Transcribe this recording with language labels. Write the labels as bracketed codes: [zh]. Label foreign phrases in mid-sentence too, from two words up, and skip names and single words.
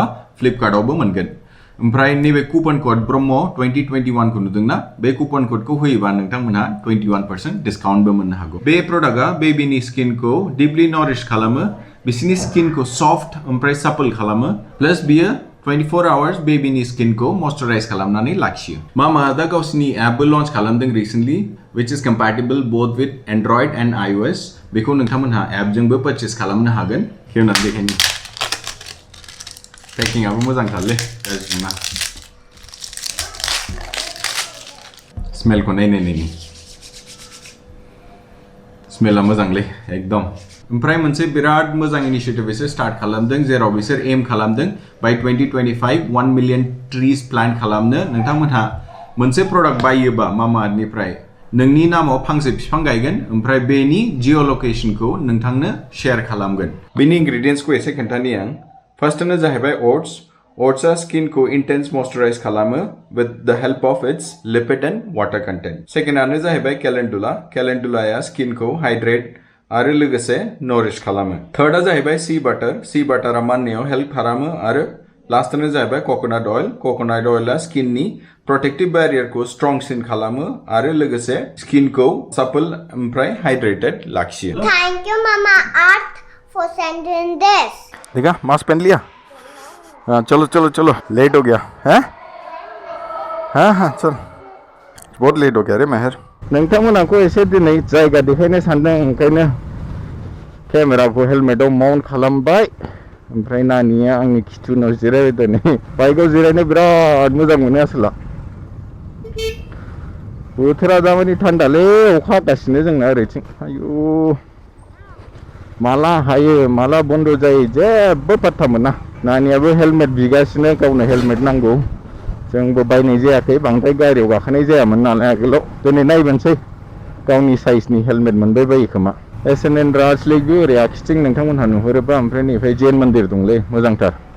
[brx] फ्लिपकार्टआवबो मोनगोन ओमफ्राय नैबे [en] coupon code [brx] ब्रह्म 2021 खौ नुदोंना बे कुपन क'डखौ होयोबा नोंथांमोनहा 21% डिस्काउन्टबो मोननो हागौ बे प्रडाक्टआ बेबिनि स्किनखौ [en] deeply nourish [brx] खालामो बिसिनि स्किनखौ सफ्ट ओमफ्राय सापल खालामो प्लास बियो 24 आवर्स बेबिनि स्किनखौ मयस्चराइज खालामनानै लाखियो मामा दा गावसिनि एपबो लन्च खालामदों रिसेन्टलि [en] which is compatible both with Android and iOS [brx] बेखौ नोंथांमोनहा एपजोंबो पारचेस खालामनो हागोन खेवनानै देखायनि पैकिंआबो मोजांथारलै गाज्रिमा स्मेलखौ नायनायनि स्मेला मोजांलै एकदम ओमफ्राय मोनसे बिराद मोजां इनिशिएटिभ बिसोर स्टार्ट खालामदों जेराव बिसोर एम खालामदों बाय 2025 1 मिलियन [en] trees plant [brx] खालामनो नोंथांमोनहा मोनसे प्रडाक्ट बायोबा मामा आर्थनिफ्राय नोंनि नामाव फांसे बिफां गायगोन ओमफ्राय बेनि जिअ लकेशनखौ नोंथांनो शेयार खालामगोन बेनि इंग्रेडिएंट्सखौ एसे खोन्थानि आं फार्स्टआनो जाहैबाय ओट्सआ स्किनखौ [en] intense moisturize [brx] खालामो [en] with the help of its lipid and water content [brx] सेकेंडआनो जाहैबाय केलेन्डुलाया स्किनखौ हाइड्रेट आरो लोगोसे नरिश खालामो थर्डआ जाहैबाय सी बाटारा माननायाव हेल्प खालामो आरो लास्टआनो जाहैबाय कोकोनट ऑयलआ स्किननि प्रोटेक्टिव बैरियरखौ स्ट्रंसिन खालामो आरो लोगोसे स्किनखौ सपल ओमफ्राय हाइड्रेटेड लाखियो [en] thank you Mamaearth for sending this [hi] देखा मास्क पहन लिया हाँ चलो लेट हो गया है हाँ चल बहुत लेट हो गया रे [brx] मेहर नोंथांमोनखौ एसे दिनै जायगा देखायनो सानदों ओंखायनो केमेराखौ हेलमेटाव माउन्ट खालामबाय ओमफ्राय नानिया आंनि खिथुनाव जिरायबाय दिनै बाइकआव जिरायनो बिराद मोजां मोनो आसला बोथोरा दामानि थान्दालै अखा हागासिनो जोंना ओरैथिं आयु माला हायो माला बन्द जायो जेबो पात्ता मोना नानियाबो हेलमेट बिगासिनो गावनो हेलमेट नांगौ जोंबो बायनाय जायाखै बांद्राय गारियाव गाखोनाय जायामोन नालाय आगोलाव दिनै नायबोनोसै गावनि साइजनि हेलमेट मोनबाय बायो खोमा SNN राजलेकबो ओरै आखिथिं नोंथांमोनहा नुहुरोबा ओमफ्राय नैफ्राय जैन मन्दिर दंलै मोजांथार